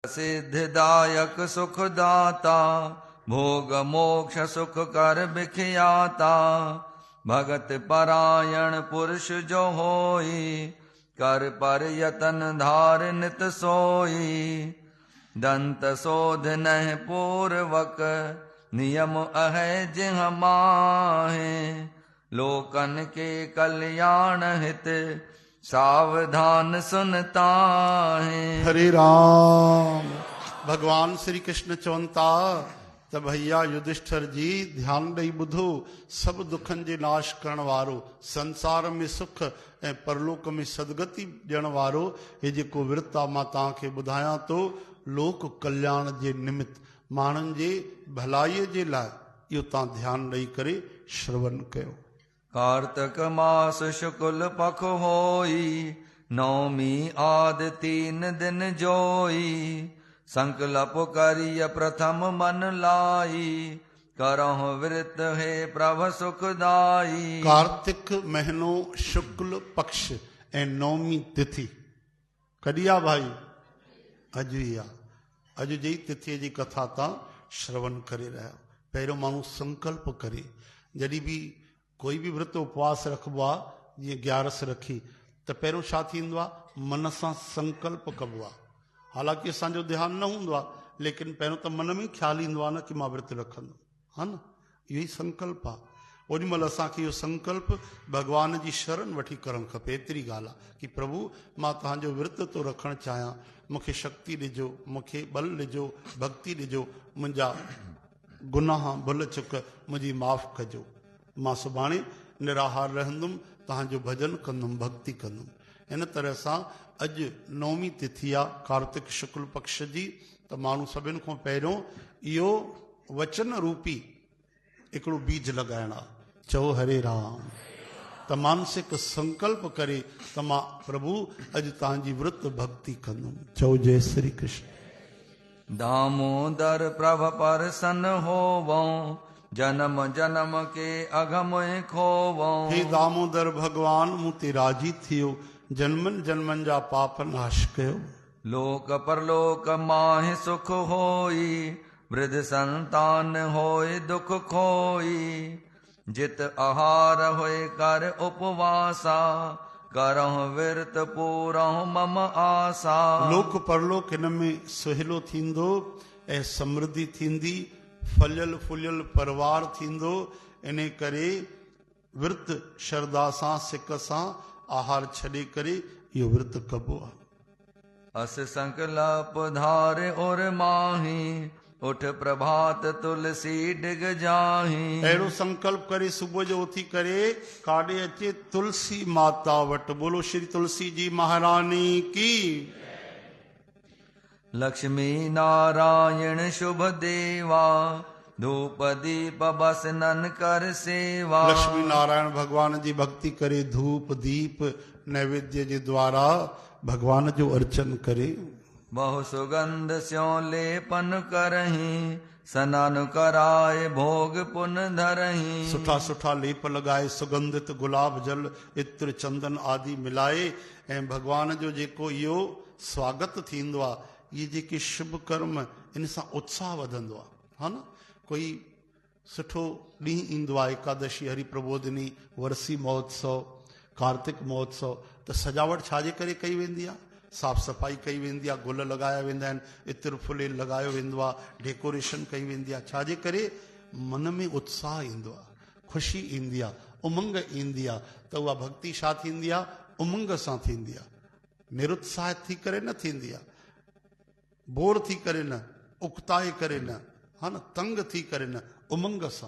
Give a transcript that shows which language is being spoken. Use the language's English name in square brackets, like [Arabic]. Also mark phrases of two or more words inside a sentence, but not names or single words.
[Hindi] सिद्धिदायक सुखदाता, भोग मोक्ष सुख कर बिखियाता। भगत परायण पुरुष जो होई, कर पर यतन धार नित सोई। दंत शोध नह पूर्वक, नियम अहै जिह माहे। लोकन के कल्याण हित, सावधान सुनता है। हरे राम। [Sindhi] भगवान श्री कृष्ण चवंता त भैया युधिष्ठिर जी ध्यान ॾेई ॿुधो, सभु दुखनि जे नाश करण वारो, संसार में सुख ऐं परलोक में सदगति ॾियण वारो हे जेको विर्त आहे मां तव्हांखे ॿुधायां थो, लोक कल्याण जे निमित्त, माण्हुनि जे भलाईअ जे लाइ, इहो तव्हां ध्यानु ॾेई करे श्रवण कयो। [Hindi] कार्तक मास शुक्ल पख होई, नौमी आदि 3 दिन जोई। संकल्प करिय प्रथम मन लाई, करहु व्रत है प्रभ सुखदाई। [Sindhi] कार्तिक महीनो शुक्ल पक्ष ऐं नौमी तिथि कॾहिं आहे भाई? अॼु ई आहे। अॼु जी तिथीअ जी कथा तव्हां श्रवण करे रहिया। पहिरियों माण्हू संकल्प करे, जॾहिं बि कोई बि व्रत उपवास रखबो आहे, जीअं 11 रखी त पहिरियों छा थींदो आहे, मन सां संकल्प कबो आहे। हालांकि असांजो ध्यानु न हूंदो आहे, लेकिन पहिरियों त मन में ख़्यालु ईंदो आहे न कि मां व्रत रखंदुमि, हा न, इहो ई संकल्प आहे। ओॾी महिल असांखे इहो संकल्प भॻवान जी शरण वठी करणु खपे। एतिरी ॻाल्हि आहे कि प्रभु मां तव्हांजो विर्त थो रखणु चाहियां, मूंखे शक्ति ॾिजो, मूंखे बल ॾिजो, भक्ति ॾिजो, मुंहिंजा गुनाह भुल चुक मुंहिंजी माफ़ कजो। मां सुभाणे निराहार रहंदुमि, तव्हांजो भजन कंदुमि, भक्ति कंदुमि। इन तरह सां अॼु नौमी तिथि आहे कार्तिक शुक्ल पक्ष जी, त माण्हू सभिनि खां पहिरियों इहो वचन रूपी हिकिड़ो बीज लॻाइणु आहे। चओ हरे राम। त मानसिक संकल्प करे त मां प्रभु अॼु तव्हांजी व्रत भक्ति कंदुमि। चओ जय श्री कृष्ण। [Hindi] दामोदर प्रभ परसन होवो, जन्म जन्म के अगम खोवो। [Sindhi] हे दामोदर भगवान, मूं ते राजी थियो, जन्मनि जन्मनि जा पाप नाश कयो। [Hindi] लोक परलोक माहि सुख होई, वृद्ध संतान होए दुख खोई। जित आहार होए कर उपवासा, करहु विरत पूरहु मम आसा। [Sindhi] लोक परलोक हिन में सुहिलो थींदो ऐं समृद्धि थींदी, फलियल फुलियल परिवार थींदो। इन करे विर्त श्रद्धा सां सिक सां आहार छॾे करे इहो विर्त कबो आहे। [Hindi] अस संकल्प धारे और माही, उठ प्रभात तुलसी डिग जाही। [Sindhi] अहिड़ो संकल्प करे सुबुह जो उथी करे काॾे अचे तुलसी माता वटि। [Hindi] बोलो श्री तुलसी जी महारानी की। लक्ष्मी नारायण शुभ देवा, धूप दीप बसनन कर सेवा। [Sindhi] लक्ष्मी नारायण भगवान जी भक्ति करे, धूप दीप नैवेद्य जे द्वारा भगवान जो अर्चन करे। [Hindi] बहु सुगंध स्यो लेपन करही, स्नान कराए भोग पुन धरही। [Sindhi] सुठा सुठा लेप लगाए, सुगंधित गुलाब जल इत्र चंदन आदि मिलाए ऐं भगवान जो जेको इहो स्वागत थींदो आहे, ये जेके शुभ कर्म, इन सां उत्साह वधंदो आहे, हा न। कोई सुठो ॾींहुं ईंदो आहे, एकादशी, हरि प्रबोधिनी, वर्सी महोत्सव, कार्तिक महोत्सव, त सजावट छाजे करे कई वेंदी आहे? साफ़ सफ़ाई कई वेंदी आहे, गुल लॻाया वेंदा आहिनि, इत्र फुले लॻायो वेंदो आहे, डेकोरेशन कई वेंदी आहे। छाजे करे? मन में उत्साह ईंदो आहे, ख़ुशी ईंदी आहे, उमंग ईंदी आहे। त उहा भक्ति छा थींदी आहे? उमंग सां थींदी आहे, निरुत्साह थी करे न थींदी आहे, बोर थी करे न, उकताए करे न, हा न, तंग थी करे न, उमंग सां।